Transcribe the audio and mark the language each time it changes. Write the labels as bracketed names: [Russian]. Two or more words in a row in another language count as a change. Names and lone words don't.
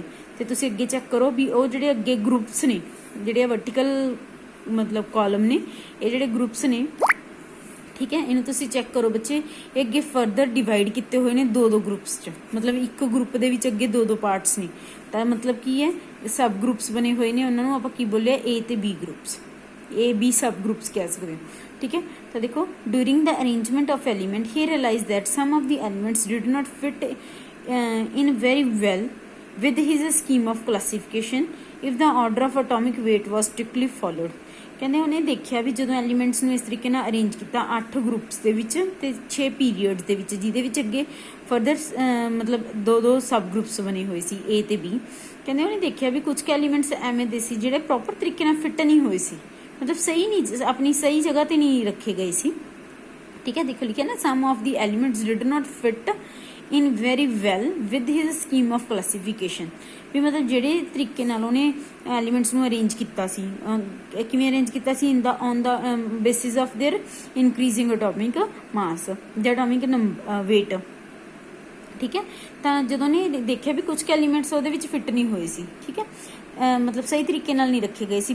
[Punjabi] ਤੇ ਤੁਸੀਂ ਅੱਗੇ ਚੈੱਕ ਕਰੋ ਵੀ ਉਹ ਜਿਹੜੇ ਅੱਗੇ ਗਰੁੱਪਸ ਨੇ, ਜਿਹੜੇ ਵਰਟੀਕਲ ਮਤਲਬ ਕਾਲਮ ਨੇ, ਇਹ ਜਿਹੜੇ ਗਰੁੱਪਸ ਨੇ, ਠੀਕ ਹੈ, ਇਹਨੂੰ ਤੁਸੀਂ ਚੈੱਕ ਕਰੋ ਬੱਚੇ, ਇਹ ਅੱਗੇ [English] further divide [Punjabi] ਕੀਤੇ ਹੋਏ ਨੇ 2-2 ਗਰੁੱਪਸ 'ਚ। ਮਤਲਬ ਇੱਕ ਗਰੁੱਪ ਦੇ ਵਿੱਚ ਅੱਗੇ 2-2 ਪਾਰਟਸ ਨੇ। ਤਾਂ ਮਤਲਬ ਕੀ ਹੈ, [English] sub groups [Punjabi] ਬਣੇ ਹੋਏ ਨੇ, ਉਹਨਾਂ ਨੂੰ ਆਪਾਂ ਕੀ ਬੋਲਿਆ, A ਤੇ B ਗਰੁੱਪਸ, A B [English] sub groups [Punjabi] ਕਹਿ ਸਕਦੇ ਹੋ। ਠੀਕ ਹੈ, ਤਾਂ ਦੇਖੋ [English] during the arrangement of element he realise that some of the elements did not fit in very well with his scheme of classification if the order of atomic weight was strictly followed। [Punjabi] ਕਹਿੰਦੇ ਉਹਨੇ ਦੇਖਿਆ ਵੀ ਜਦੋਂ ਐਲੀਮੈਂਟਸ ਨੂੰ ਇਸ ਤਰੀਕੇ ਨਾਲ ਅਰੇਂਜ ਕੀਤਾ 8 ਗਰੁੱਪਸ ਦੇ ਵਿੱਚ ਤੇ 6 ਪੀਰੀਅਡਸ ਦੇ ਵਿੱਚ, ਜਿਹਦੇ ਵਿੱਚ ਅੱਗੇ ਫਰਦਰ ਮਤਲਬ 2-2 [English] sub groups [Punjabi] ਬਣੇ ਹੋਏ ਸੀ, A ਤੇ B। ਕਹਿੰਦੇ ਉਹਨੇ ਦੇਖਿਆ ਵੀ ਕੁਝ ਐਲੀਮੈਂਟਸ ਐਵੇਂ ਦੇ ਸੀ ਜਿਹੜੇ ਪ੍ਰੋਪਰ ਤਰੀਕੇ ਨਾਲ ਫਿੱਟ ਨਹੀਂ ਹੋਏ ਸੀ, ਮਤਲਬ ਸਹੀ ਨਹੀਂ, ਆਪਣੀ ਸਹੀ ਜਗ੍ਹਾ ਤੇ ਨਹੀਂ ਰੱਖੇ ਗਏ ਸੀ। ਠੀਕ ਹੈ, ਦੇਖੋ ਲਿਖਿਆ ਨਾ, [English] some of the elements did not fit in very well with his scheme of classification। [Punjabi] ਵੀ ਮਤਲਬ ਜਿਹੜੇ ਤਰੀਕੇ ਨਾਲ ਉਹਨੇ ਐਲੀਮੈਂਟਸ ਨੂੰ ਅਰੇਂਜ ਕੀਤਾ ਸੀ, ਕਿਵੇਂ ਅਰੇਂਜ ਕੀਤਾ ਸੀ, [English] on the basis of their increasing atomic mass [Punjabi] ਜਾਂ [English] atomic weight. [Punjabi] ਠੀਕ ਹੈ, ਤਾਂ ਜਦੋਂ ਨੇ ਦੇਖਿਆ ਵੀ ਕੁਝ ਐਲੀਮੈਂਟਸ ਉਹਦੇ ਵਿੱਚ ਫਿੱਟ ਨਹੀਂ ਹੋਏ ਸੀ, ਠੀਕ ਹੈ, ਮਤਲਬ ਸਹੀ ਤਰੀਕੇ ਨਾਲ ਨਹੀਂ ਰੱਖੇ ਗਏ ਸੀ।